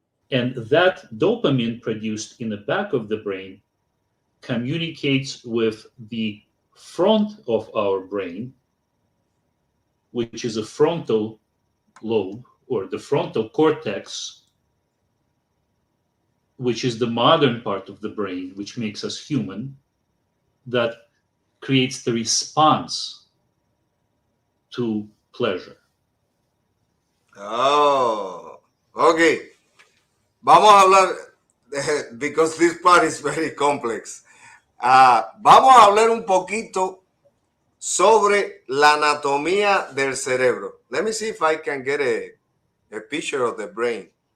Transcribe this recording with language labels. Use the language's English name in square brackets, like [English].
[English] And that dopamine produced in the back of the brain communicates with the front of our brain, which is a frontal lobe or the frontal cortex, which is the modern part of the brain, which makes us human, that creates the response to pleasure. Oh, okay. [Spanish] Vamos a hablar, [English] because this part is very complex. [Spanish] Vamos a hablar un poquito sobre la anatomía del cerebro. [English] Let me see if I can get a picture of the brain.